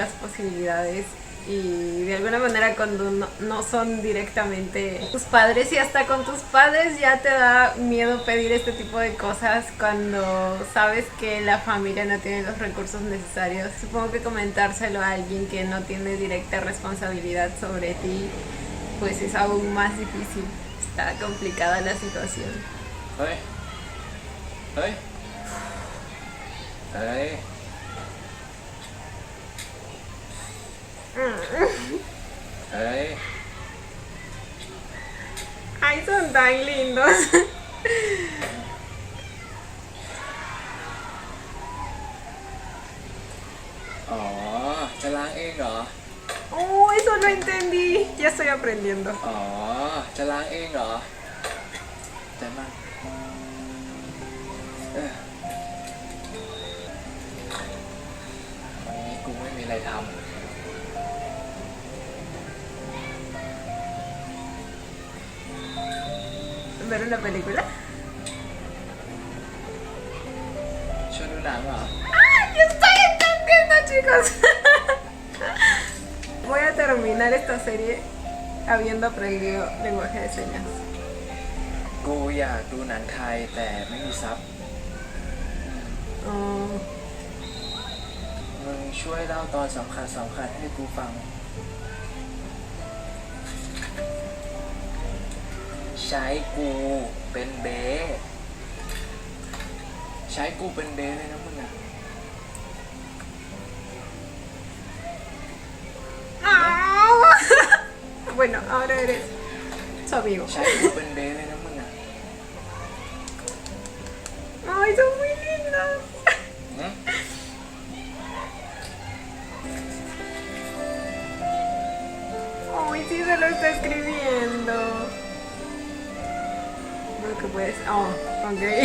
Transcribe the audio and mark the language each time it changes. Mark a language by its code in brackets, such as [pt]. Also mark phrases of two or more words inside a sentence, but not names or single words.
[es] las posibilidades y de alguna manera cuando no son directamente tus padres y hasta con tus padres ya te da miedo pedir este tipo de cosas cuando sabes que la familia no tiene los recursos necesarios. Supongo que comentárselo a alguien que no tiene directa responsabilidad sobre ti pues es aún más difícil. Está complicada la situación. [th] เฮ้ย เฮ้ย เฮ้ย เฮ้ย [es] Ay, son tan lindos. [th] อ๋อ จะล้างเองเหรอ [es] Oh, eso lo entendí. Ya estoy aprendiendo. [th] อ๋อ จะล้างเองเหรอใจมากวันนี้กูไม่มีอะไรทำ [es] ¿Ver una película? [th] ชวนดูหนังเหรอ [es] ¡Ay, chicos. Voy a terminar esta serie habiendo aprendido lenguaje de señas. [th] กูอยากดูหนังไทยแต่ไม่มีซับ [es] Oh, [th] มึงช่วยเล่าตอนสำคัญให้กูฟัง ใช้กูเป็นเบสใช้กูเป็นเบสเลยนะมึงอะ [es] Bueno, ahora eres su amigo. [th] ใช้กูเป็นเบสเลยนะมึงอะ [es] Ay, son muy lindos. หืม Ay, sí se lo está escribiendo. Lo que puedes. Oh, ok.